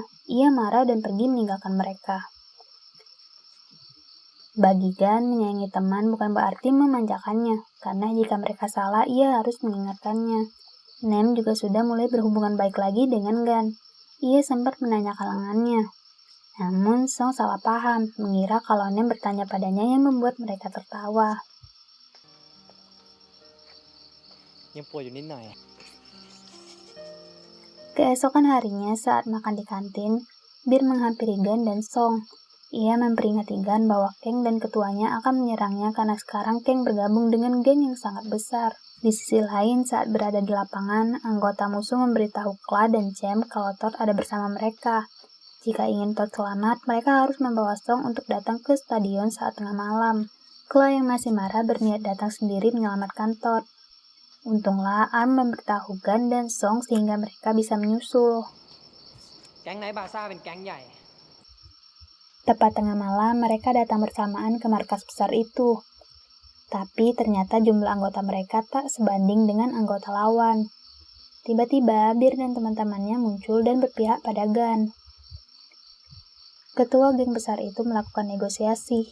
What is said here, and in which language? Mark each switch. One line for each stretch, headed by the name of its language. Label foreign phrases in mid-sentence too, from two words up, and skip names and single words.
Indonesian: Ia marah dan pergi meninggalkan mereka. Bagi Gun, menyayangi teman bukan berarti memanjakannya, karena jika mereka salah, ia harus mengingatkannya. Nem juga sudah mulai berhubungan baik lagi dengan Gun. Ia sempat menanyakan lengannya. Namun Song salah paham, mengira kalau Nem bertanya padanya yang membuat mereka tertawa.
Thai: ยังป่วยอยู่นิดหน่อย
Indonesian: Keesokan harinya saat makan di kantin, Bir menghampiri Gun dan Song. Ia memperingati Gun bahwa Kang dan ketuanya akan menyerangnya karena sekarang Kang bergabung dengan geng yang sangat besar. Di sisi lain, saat berada di lapangan, anggota musuh memberitahu Kla dan Cem kalau Todd ada bersama mereka. Jika ingin Todd selamat, mereka harus membawa Song untuk datang ke stadion saat tengah malam. Kla yang masih marah berniat datang sendiri menyelamatkan Todd. Untunglah Arm memberitahu Gun dan Song sehingga mereka bisa menyusul.
Thai: แก๊งไนท์บาซ่าเป็นแก๊งใหญ่
Indonesian: Tepat tengah malam, mereka datang bersamaan ke markas besar itu. Tapi ternyata jumlah anggota mereka tak sebanding dengan anggota lawan. Tiba-tiba, Bir dan teman-temannya muncul dan berpihak pada Gun. Ketua geng besar itu melakukan negosiasi.